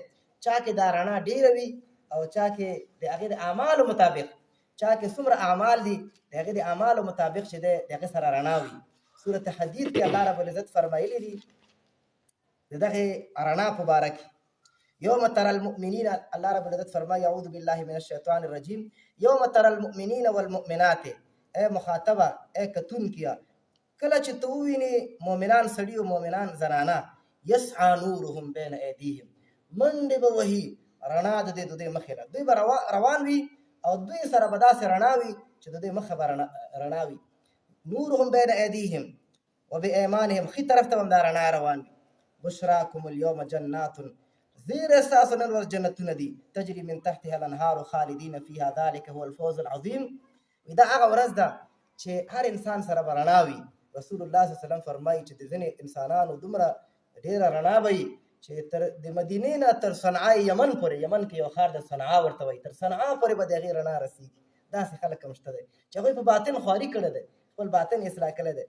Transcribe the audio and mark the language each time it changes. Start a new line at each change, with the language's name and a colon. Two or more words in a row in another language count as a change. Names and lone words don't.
Pashto: چا کې دا رڼا ډېره وي او چا کې د هغې د اعمالو مطابق، چا کې څومره اعمال دي د هغې د اعمالو مطابق چې دی د هغې سره رڼا وي. سورت حدید کې
Arabic: الله رب العزت
Pashto: فرمایلی دي د دغې رڼا په باره کې.
Arabic: یوم ترى المؤمنین، الله رب العزت فرمایي اعوذ بالله من الشیطان الرجیم، یوم ترى المؤمنین والمؤمنات،
Pashto: ای مخاطبه، ای کتونکیه، کله چې ته ووینې مؤمنان سړي او مؤمنان زنانه،
Arabic: یسعى نورهم بین ایدیهم،
Pashto: منډې به وهي رڼا د دوی مخې نه. دوی به روان وي او دوی سره به داسې رڼا وي چې د دوی مخه به رڼا وي.
Arabic: نورهم بین ایدیهم وبایمانهم،
Pashto: ښي طرف ته هم دا رڼا روان وي.
Arabic: بشراکم اليوم جنات،
Pashto: زیر ستاسو نن ورځ جنتونه دي،
Arabic: تجري من تحتها الانهار خالدین فیها ذلک هو الفوز العظیم.
Pashto: دا هغه ورځ ده چې هر انسان سره به رڼا وي.
Arabic: رسول الله صلی الله علیه وسلم
Pashto: فرمایي چې د ځینې انسانانو دومره ډېره رڼا به وي چې د مدینې نه تر صنعاء یمن پورې، یمن کې یو ښار د صنعاء ورته وایي، تر صنعاء پورې به د هغې رڼا رسېږي. داسې خلک هم شته دی چې هغوی په باطن خواري کړی دی، خپل باطن اصلاح کړی دی.